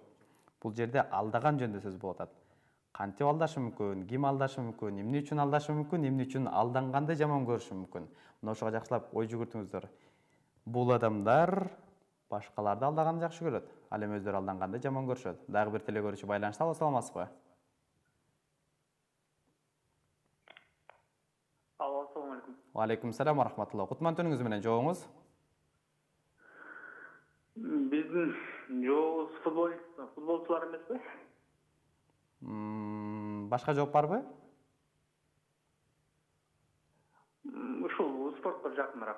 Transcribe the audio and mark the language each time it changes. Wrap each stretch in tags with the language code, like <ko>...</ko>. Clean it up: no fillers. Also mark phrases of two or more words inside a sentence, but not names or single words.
<ky>Бул жерде алдаган жөнүндө сөз болуп атат. Кантип алдашы мүмкүн, ким алдашы мүмкүн, эмне үчүн алдашы мүмкүн, эмне үчүн алданганды жаман көрүшү мүмкүн. Мына ошого жакшылап ой жүгүртүңүздөр. Бул адамдар башкаларды алдаганды жакшы көрөт, ал эми өздөрү алданганды жаман көрүшөт. Дагы бир телекөрүүчү байланышта. Алло, саламатсызбы? Алло,</ky> <ar>السلام عليكم. عليكم السلام ورحمة الله.</ar> <ky>Кутман түнүңүз менен жоңуңуз? Биздин жообуз футболчулар эмеспи? Башка жооп барбы? Ушул спортко жакыныраак.</ky>